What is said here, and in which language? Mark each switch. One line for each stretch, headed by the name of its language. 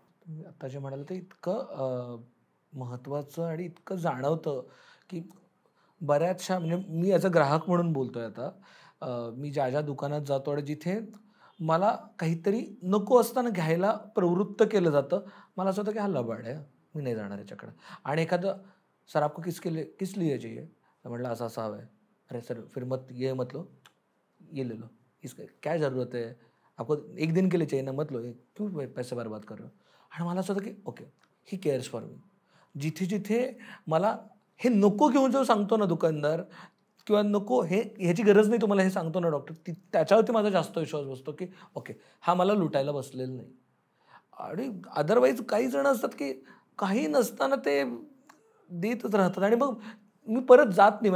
Marathi: तुम्ही आता जे म्हणाल ते इतकं महत्त्वाचं आणि इतकं जाणवतं की बऱ्याचशा, म्हणजे मी ॲज अ ग्राहक म्हणून बोलतोय आता, मी ज्या दुकानात जातो आणि जिथे मला काहीतरी नको असताना घ्यायला प्रवृत्त केलं जातं, मला असं होतं की हा लबाड आहे, मी नाही जाणार याच्याकडे. आणि एखादं,
Hindi: सर आपको किस लिए चाहिए?
Marathi: तर म्हटलं असं असं हवं आहे.
Hindi: अरे सर फिर मत ये मत लो, ये ले लो, इसका क्या ज़रूरत है, आपको 1 दिन के लिए चाहिए ना, मत लो, क्यों पैसे बर्बाद कर रहे हो.
Marathi: आणि मला असं होतं की
English: Okay, he cares for me.
Marathi: जिथे जिथे मला हे नको घेऊन जो सांगतो ना दुकानदार, किंवा नको हे, ह्याची गरज नाही तुम्हाला हे सांगतो ना डॉक्टर, त्याच्यावरती माझा जास्त विश्वास बसतो की ओके, हा मला लुटायला बसलेला नाही. आणि अदरवाईज काही जण असतात की काही नसताना ते देतच राहतात, आणि मग मी परत जात नाही.